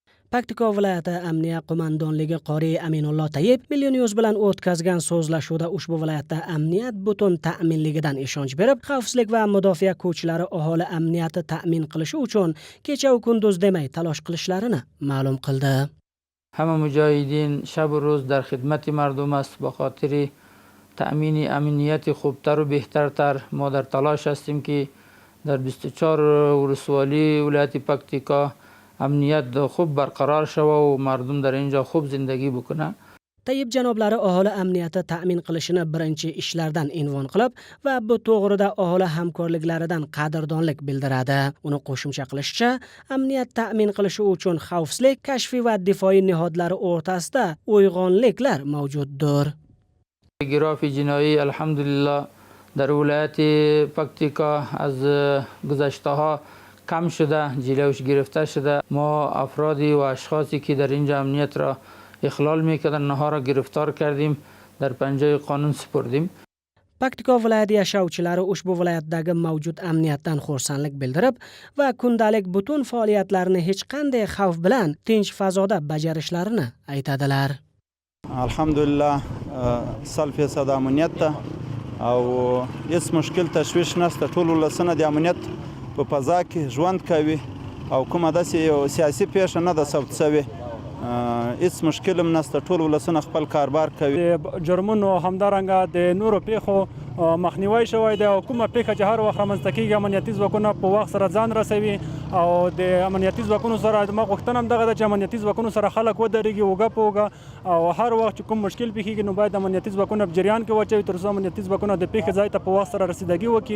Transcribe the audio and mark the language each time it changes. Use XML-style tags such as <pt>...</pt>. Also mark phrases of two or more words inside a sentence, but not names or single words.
<uz>Paktika viloyati amniya qo'mondonligi qori Aminullo Tayyib Millionews bilan o'tkazgan so'zlashuvda ushbu viloyatda amniyat butun ta'minligidan ishonch berib, xavfsizlik va mudofaa kuchlari aholi amniyati ta'min qilishi uchun kecha va kunduz demay talosh qilishlarini ma'lum qildi.</uz> <fa>همه مجاهدین شب و روز در خدمت مردم است. با خاطر تأمین امنیت خوبتر و بهترتر ما در تلاش هستیم که در 24 ولسوالی ولایت پکتیکا امنیت خوب برقرار شود و مردم در اینجا خوب زندگی بکنه.</fa> <uz>Tayyib janoblari aholi amniyati ta'min qilishini birinchi ishlardan unvon qilib va bu to'g'rida aholi hamkorliklaridan qadrdonlik bildiradi. Uni qo'shimcha qilishicha, amniyat ta'min qilishi uchun xavfsizlik, kashfiy va difoiy nihodlari o'rtasida uyg'onliklar mavjuddir.</uz> <fa>گراف جنایی الحمدلله در ولایت پکتیکا از گذشته ها کم شده، جلوش گرفته شده. ما افرادی و اشخاصی که در اینجا امنیت را اخلال میکردن نها را گرفتار کردیم، در پنجه قانون سپردیم.</fa> <uz>Paktika viloyati yashovchilari ushbu viloyatdagi mavjud amniyatdan xursandlik bildirib va kundalik butun faoliyatlarini hech qanday xavf bilan tinch fazoda bajarishlarini aytadilar.</uz> <ps>Alhamdulillah 100% امنیت ده او هیڅ مشکل تشویش نشته. ټول ولسونه د امنیت په فضا کې ژوند کوي او کومه داسې یو سیاسي پیښه نه ده ثبت شوې. هیڅ مشکل هم نشته. ټول ولسونه خپل کاربار کوي. جرمونو همدارنګه د نورو پیښو مخنیوي شوی دی او کومه پیښه چې هر وخت رامنځته کیږي امنیتي ځواکونه په وخت سره ځان رسوي او د امنیتي ځواکونو سره د غوښتنه هم دغه ده چې امنیتي ځواکونو سره خلک ودرېږي اوږه په اوږه او هر وخت چې کوم مشکل پیښیږي نو باید امنیتي ځواکونه په جریان کې واچوي تر څو امنیتي ځواکونه د پیښې ځای ته په وخت سره رسیدګي وکړي.</ps>